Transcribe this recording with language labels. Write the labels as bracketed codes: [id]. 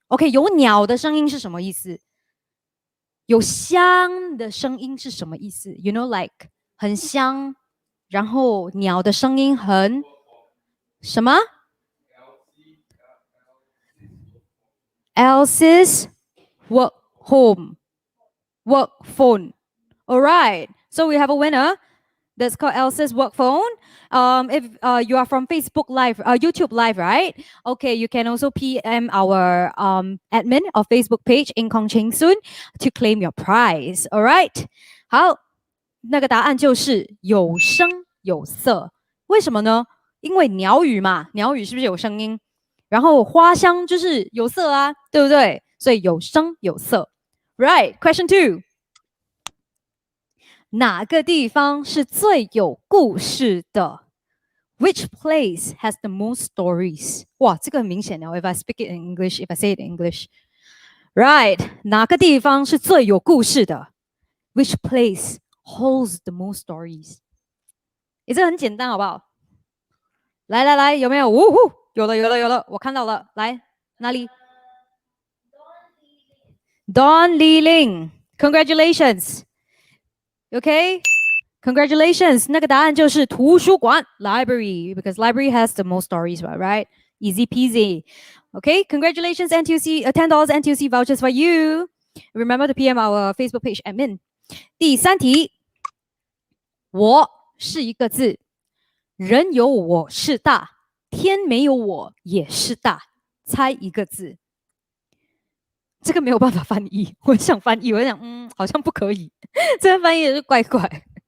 [zh] OK， 有鸟的声音是什么意思？有香的声音是什么意思 ？ [en] You know, like [zh] 很香，然后鸟的声音很什么 ？ [en] Else's work phone. All right, so we have a winner. That's called Elsa's work phone. If you are from Facebook Live, YouTube Live, right? Okay, you can also PM our admin of Facebook page, Cheng Soon, to claim your prize. All right. [zh] 好，那个答案就是有声有色。为什么呢？因为鸟语嘛，鸟语是不是有声音？然后花香就是有色啊，对不对？所以有声有色。 [en] Right. Question 2. [zh] 哪个地方是最有故事的 ？ [en] Which place has the most stories？ [zh] 哇，这个很明显哦。 [en] If I speak it in English, if I say it in English, right？ [zh] 哪个地方是最有故事的 ？ [en] Which place holds the most stories？ [zh] 这很简单，好不好？来，有没有？呜呼，有了，我看到了。来，哪里 ？Don Li Ling, congratulations. [en] Okay, congratulations. [zh] 那个答案就是图书馆 [en] library because library has the most stories, right? Easy peasy. Okay, congratulations NTUC, $10 NTUC vouchers for you. Remember to PM our Facebook page admin. [zh] 第3题，我是一个字，人有我是大，天没有我也是大。猜一个字。这个没有办法翻译，我想翻译，我想好像不可以，这个翻译也是怪怪。